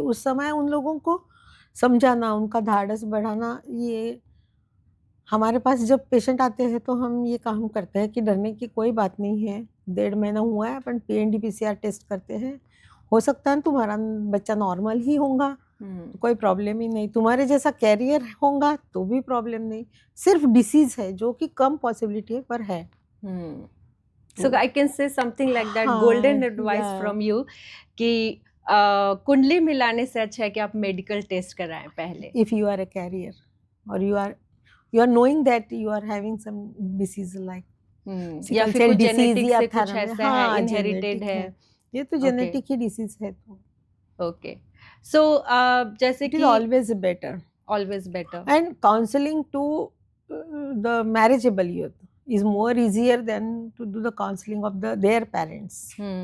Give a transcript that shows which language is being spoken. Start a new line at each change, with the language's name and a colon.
Hindi: उस समय उन लोगों को समझाना, उनका धाड़स बढ़ाना, ये हमारे पास जब पेशेंट आते हैं तो हम ये काम करते हैं कि डरने की कोई बात नहीं है, 1.5 महीना हुआ है, अपन PND-PCR टेस्ट करते हैं, हो सकता है तुम्हारा बच्चा नॉर्मल ही होगा, तो कोई प्रॉब्लम ही नहीं, तुम्हारे जैसा कैरियर होगा तो भी प्रॉब्लम नहीं, सिर्फ डिसीज है जो कि कम पॉसिबिलिटी है पर है।
English: So I can say something like that, golden advice from you
Hindi: कि कुंडली मिलाने से अच्छा है कि आप मेडिकल टेस्ट कराएं पहले।
English: If you are a carrier or you are knowing that you are having some disease like
Hindi: या फिर कुछ जेनेटिक से कुछ ऐसा है, इनहेरिटेड है, ये तो जेनेटिक ही डिसीज है। तो ओके, सो जैसे कि
English: Always better and counselling to the marriageable youth is more easier than to do the counselling of their parents.